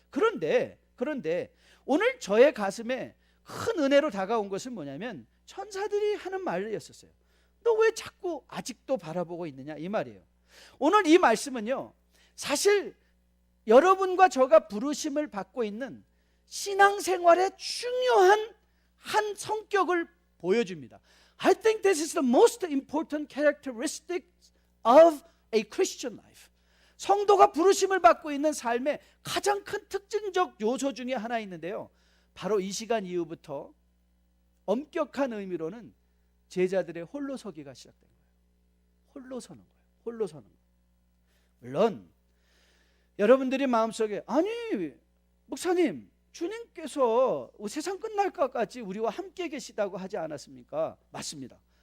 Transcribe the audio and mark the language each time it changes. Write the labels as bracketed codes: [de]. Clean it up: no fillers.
[ko] 그런데 오늘 저의 가슴에 큰 은혜로 다가온 것은 뭐냐면, 천사들이 하는 말이었어요. 너 왜 자꾸 아직도 바라보고 있느냐, 이 말이에요. 오늘 이 말씀은요, 사실 여러분과 저가 부르심을 받고 있는 신앙생활의 중요한 한 성격을 보여줍니다. [en] I think this is the most important characteristic of a Christian life. [ko] 성도가 부르심을 받고 있는 삶의 가장 큰 특징적 요소 중에 하나 있는데요, 바로 이 시간 이후부터 엄격한 의미로는 제자들의 홀로서기가 시작된 거예요. 홀로 서는 거예요. 홀로 서는 거예요. 물론 여러분들이 마음속에, 아니 목사님, 주님께서 세상 끝날 것까지 우리와 함께 계시다고 하지 않았습니까? 맞습니다.